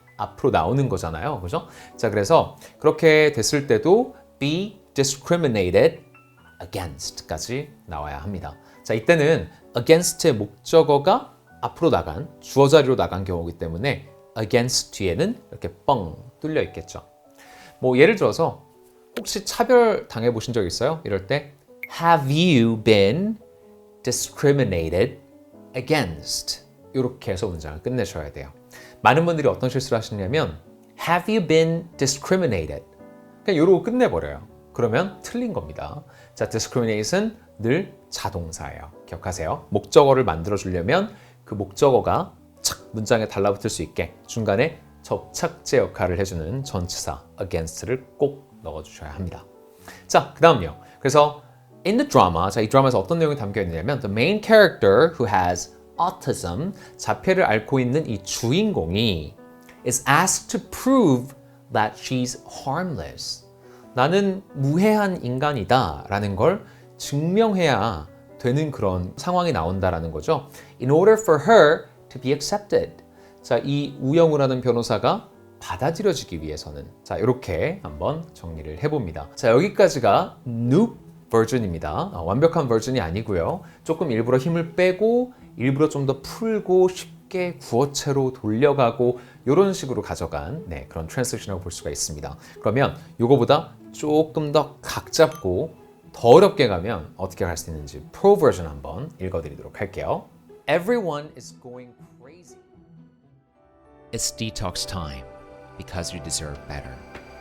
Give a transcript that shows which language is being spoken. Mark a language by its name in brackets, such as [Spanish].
[Korean] 앞으로 나오는 거잖아요. 그죠? 자, 그래서 그렇게 됐을 때도 [English] be discriminated [Korean] against까지 나와야 합니다. 자, 이때는 against의 목적어가 앞으로 나간 주어 자리로 나간 경우이기 때문에 against 뒤에는 이렇게 뻥 뚫려 있겠죠. 뭐 예를 들어서 혹시 차별 당해 보신 적 있어요? 이럴 때 [English] Have you been discriminated against? [Korean] 이렇게 해서 문장을 끝내셔야 돼요. 많은 분들이 어떤 실수를 하시냐면 [English] Have you been discriminated? [Korean] 그냥 이러고 끝내버려요. 그러면 틀린 겁니다. 자, discriminate은 늘 자동사예요. 기억하세요. 목적어를 만들어주려면 그 목적어가 착 문장에 달라붙을 수 있게 중간에 접착제 역할을 해주는 전치사 against를 꼭 넣어주셔야 합니다. 자, 그 다음요. 그래서 [English] in the drama, [Korean] 자, 이 드라마에서 어떤 내용이 담겨 있느냐면 [English] the main character who has autism, [Korean] 자폐를 앓고 있는 이 주인공이 [English] is asked to prove that she's harmless. [Korean] 나는 무해한 인간이다 라는 걸 증명해야 되는 그런 상황이 나온다라는 거죠. [English] In order for her to be accepted. [Korean] 자, 이 우영우라는 변호사가 받아들여지기 위해서는 자, 이렇게 한번 정리를 해봅니다. 자, 여기까지가 noob 버전입니다. 완벽한 버전이 아니고요. 조금 일부러 힘을 빼고 일부러 좀 더 풀고 쉽게 구어체로 돌려가고 이런 식으로 가져간 그런 트랜스레이션이라고 볼 수가 있습니다. 그러면 이거보다 조금 더 각 잡고 더 어렵게 가면 어떻게 할 수 있는지 프로 버전 한번 읽어드리도록 할게요. [English] Everyone is going crazy. It's detox time because you deserve better.